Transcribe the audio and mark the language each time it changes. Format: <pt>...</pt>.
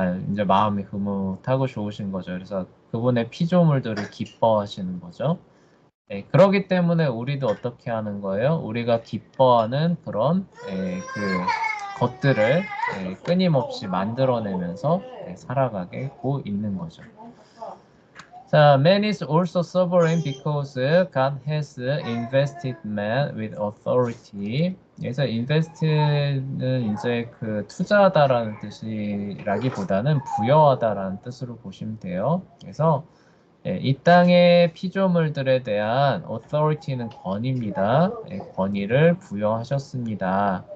<ko>이제 마음이 흐뭇하고 좋으신 거죠. 그래서 그분의 피조물들을 기뻐하시는 거죠. 그러기 때문에 우리도 어떻게 하는 거예요? 우리가 기뻐하는 그런 그 것들을 끊임없이 만들어내면서 살아가고 있는 거죠.</ko> <en>자, man is also sovereign because God has invested man with authority.</en> <ko>그래서 invest는 이제 그 투자하다라는 뜻이라기보다는 부여하다라는 뜻으로 보시면 돼요. 그래서 이 땅의 피조물들에 대한 authority는 권위입니다. 권위를 부여하셨습니다.</ko>